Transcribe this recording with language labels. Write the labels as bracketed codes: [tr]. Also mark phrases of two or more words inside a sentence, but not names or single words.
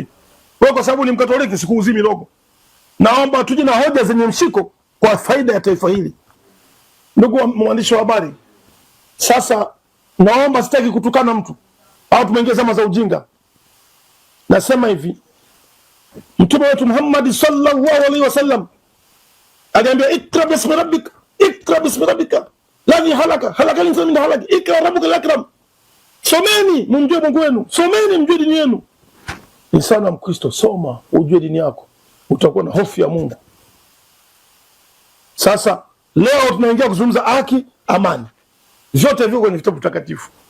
[sw] Wewe kwa sababu ni Mkatoliki sikuuzii mirogo. Naomba tuje na hoja zenye mshiko kwa faida ya taifa hili. Ndugu mwandishi wa habari, sasa naomba, sitaki kutukana mtu au tumeingia zama za ujinga. Nasema hivi, Mtume wetu Muhammad [ar] صلى الله عليه وسلم [sw] aliambia [ar] اقرأ باسم ربك اقرأ باسم ربك الذي خلق الإنسان من علق اقرأ ربك الأكرم. [sw] Someni mjue Mungu wenu, someni mjue dini yenu. Ni sana Mkristo, soma ujue dini yako, utakuwa na hofu ya Mungu. Sasa leo tunaingia kuzungumza haki, amani. Vyote viko kwenye vitabu takatifu.